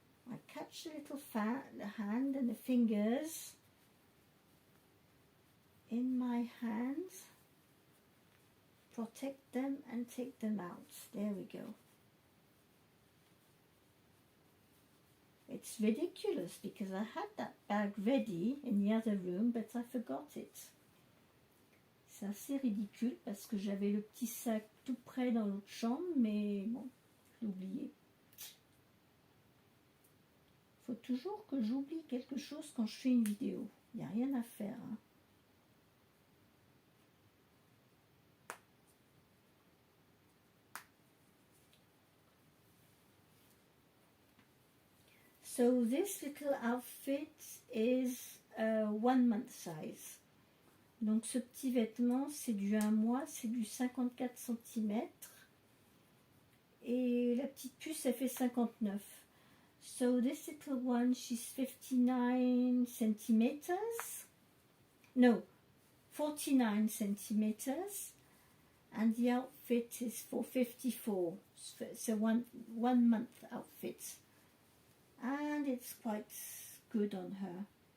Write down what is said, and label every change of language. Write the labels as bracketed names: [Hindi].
[English] I catch the little the hand and the fingers in my hands, protect them and take them out. There we go. It's ridiculous because I had that bag ready in the other room, but I forgot it. [French] C'est assez ridicule parce que j'avais le petit sac tout près dans l'autre chambre, mais bon, j'ai oublié. Il faut toujours que j'oublie quelque chose quand je fais une vidéo. Il n'y a rien à faire. Hein. [English] So this little outfit is 1 month size. [French] Donc ce petit vêtement, c'est du 1 mois, c'est du 54 cm. Et la petite puce, elle fait 59. [English] So this little one, she's 59 centimeters. No, 49 centimeters. And the outfit is for 54. It's a one month outfit. And it's quite good on her.